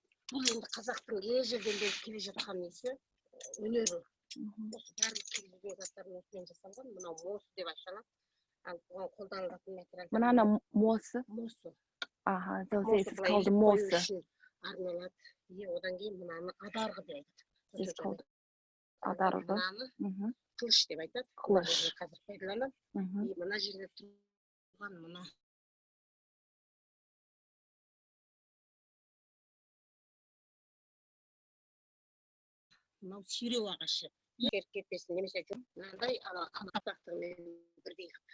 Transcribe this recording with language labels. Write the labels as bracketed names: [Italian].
[Kazakh] Бұл енді қазақтың ежелден бері келе жатқан несі өнері. Осы барлық келген заттардың осымен жасалған. Мынау мосы деп ашылады. Ал бұған қолданылатын материал. Мынаны мосы. Мосы. [English] So this is called мосы. [Kazakh] Арналады. Одан кейін мынаны адарғы деп айтады. [English] This is called адарғы. [Kazakh] Қылыш деп айтады. Қылыш. Қазір пайдаланады. Мына жерде тұрған мына мынау сүйреу ағашы. Керкепесін немесе мынандай атақтығымен бірдей.